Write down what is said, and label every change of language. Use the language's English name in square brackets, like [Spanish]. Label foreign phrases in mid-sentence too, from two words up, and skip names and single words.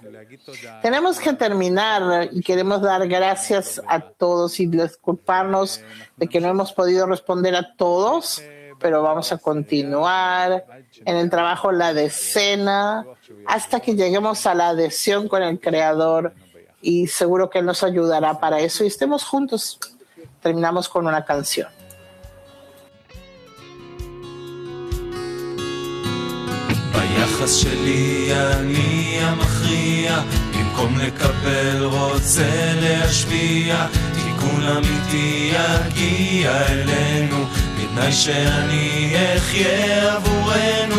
[Spanish] Tenemos que terminar y queremos dar gracias a todos y disculparnos de que no hemos podido responder a todos, pero vamos a continuar en el trabajo la decena hasta que lleguemos a la adhesión con el Creador, y seguro que Él nos ayudará para eso y estemos juntos. Terminamos con una canción. [Hebrew] ביחס שלי אני המכריע, במקום לקבל רוצה להשפיע, תיקון אמיתי יגיע אלינו, בתנאי שאני אחיה עבורנו.